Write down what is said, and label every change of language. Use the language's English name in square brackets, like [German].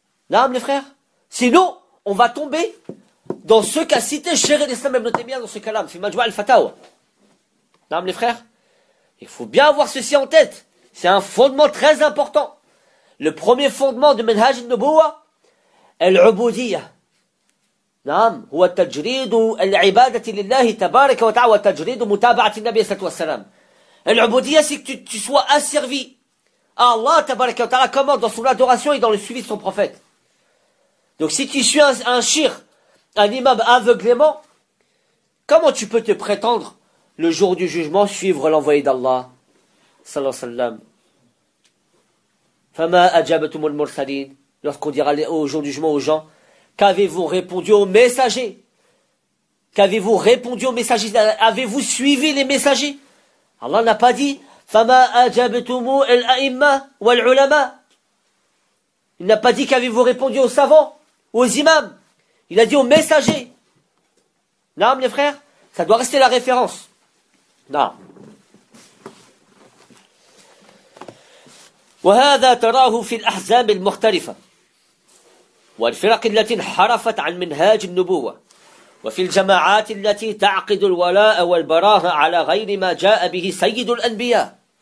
[French] Naam, les frères. Sinon, on va tomber dans ce qu'a cité Cheikh l'Islam Ibn Taymiyyah dans ce kalam. Fi majma' al-fatawa. Naam, les frères. Il faut bien avoir ceci en tête. C'est un fondement très important. Le premier fondement de Minhaj al-Nubuwa est l'ubudiyya. [Arabic] نعم هو التجريد العبادة لله تبارك وتعالى والتجريد متابعة النبي صلى الله عليه وسلم. [French] العبودية c'est que tu sois asservi à Allah تبارك وتعالى comme dans son adoration et dans le suivi de son prophète. Donc si tu suis un shir, un imam aveuglément, comment tu peux te prétendre le jour du jugement suivre l'envoyé d'Allah صلى الله عليه وسلم. [Arabic] فما أجابتم المرسلين [French] lorsqu'on dira au jour du jugement aux gens, qu'avez-vous répondu aux messagers? Qu'avez-vous répondu aux messagers? Avez-vous suivi les messagers? Allah n'a pas dit [Arabic] فَمَا أَجَبْتُمُوا الْأَئِمَّةَ وَالْعُلَمَةَ. [French] Il n'a pas dit qu'avez-vous répondu aux savants, aux imams. Il a dit aux messagers. Non, les frères, ça doit rester la référence. Non. [Arabic] وَهَذَا تَرَاهُ فِي الْأَحْزَابِ الْمُخْتَلِفَةِ والفرق التي انحرفت عن منهاج النبوة وفي الجماعات التي تعقد الولاء والبراهة على غير ما جاء به سيد الأنبياء